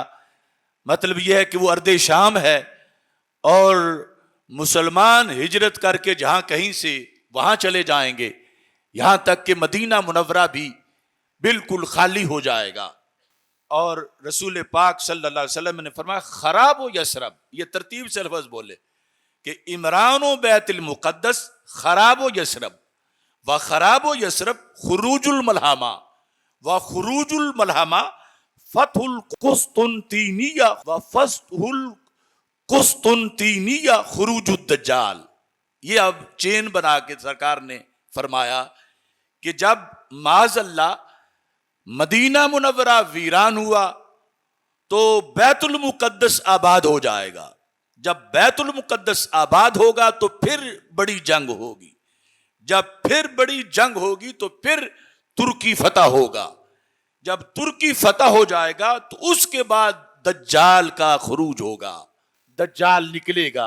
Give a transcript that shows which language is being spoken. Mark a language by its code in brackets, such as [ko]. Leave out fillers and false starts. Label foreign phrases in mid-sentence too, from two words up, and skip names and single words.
[ur] مطلب یہ ہے کہ وہ ارض شام ہے اور مسلمان ہجرت کر کے جہاں کہیں سے وہاں چلے جائیں گے، یہاں تک کہ مدینہ منورہ بھی بالکل خالی ہو جائے گا۔ اور رسول پاک [ar] صلی اللہ علیہ وسلم [ur] نے فرمایا [ar] خراب و یثرب، [ur] یہ ترتیب سے لفظ بولے کہ [ar] عمران و بیت المقدس خراب و یثرب، و خراب و یثرب خروج الملحمہ، و خروج الملحمہ فتح القسطنطینیہ، و فتح القسطنطینیہ خروج الدجال۔ [ur] یہ اب چین بنا کے سرکار نے فرمایا کہ جب معاذ اللہ مدینہ منورہ ویران ہوا تو بیت المقدس آباد ہو جائے گا، جب بیت المقدس آباد ہوگا تو پھر بڑی جنگ ہوگی، جب پھر بڑی جنگ ہوگی تو پھر ترکی فتح ہوگا، جب ترکی فتح ہو جائے گا تو اس کے بعد دجال کا خروج ہوگا، دجال نکلے گا۔